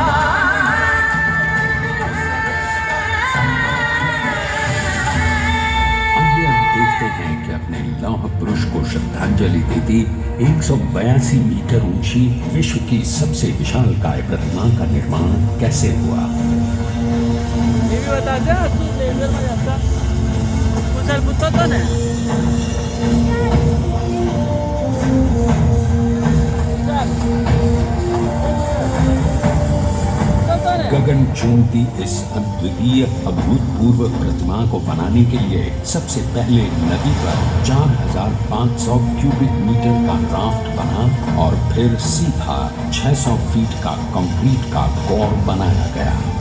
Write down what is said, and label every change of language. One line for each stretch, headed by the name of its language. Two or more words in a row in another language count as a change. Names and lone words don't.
Hindi: आइए हम देखते हैं कि अपने लौह पुरुष को श्रद्धांजलि देती 182 मीटर ऊंची विश्व की सबसे विशालकाय प्रतिमा का निर्माण कैसे हुआ।
Indonesian: Ini batanya tuh level macam putar-putar kan ya?
Hindi: गगन चूमती इस अद्वितीय अभूतपूर्व प्रतिमा को बनाने के लिए सबसे पहले नदी पर 4500 क्यूबिक मीटर का राफ्ट बना और फिर सीधा 600 फीट का कंक्रीट का कोर बनाया गया।